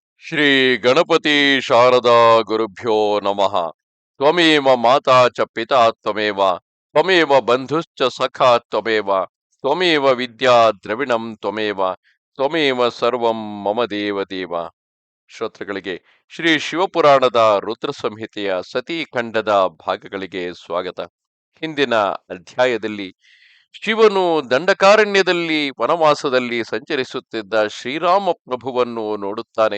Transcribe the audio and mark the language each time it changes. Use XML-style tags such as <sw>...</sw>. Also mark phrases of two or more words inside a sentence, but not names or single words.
<sa>ಶ್ರೀ ಗಣಪತಿ ಶಾರದಾ ಗುರುಭ್ಯೋ ನಮಃ. ತ್ವಮೇವ ಮಾತಾ ಚ ಪಿತಾ ತ್ವಮೇವ ತ್ವಮೇವ ಬಂಧುಶ್ಚ ಸಖಾ ತ್ವಮೇವ ತ್ವಮೇವ ವಿದ್ಯಾ ದ್ರವಿಣಂ ತ್ವಮೇವ ತ್ವಮೇವ ಸರ್ವಂ ಮಮ ದೇವ ದೇವ.</sa> <kn>ಶ್ರೋತೃಗಳಿಗೆ ಶ್ರೀ ಶಿವಪುರಾಣದ ರುದ್ರ ಸಂಹಿತೆಯ ಸತೀಖಂಡದ ಭಾಗಗಳಿಗೆ ಸ್ವಾಗತ. ಹಿಂದಿನ ಅಧ್ಯಾಯದಲ್ಲಿ ಶಿವನು ದಂಡಕಾರಣ್ಯದಲ್ಲಿ ವನವಾಸದಲ್ಲಿ ಸಂಚರಿಸುತ್ತಿದ್ದ ಶ್ರೀರಾಮ ಪ್ರಭುವನ್ನು ನೋಡುತ್ತಾನೆ.</kn>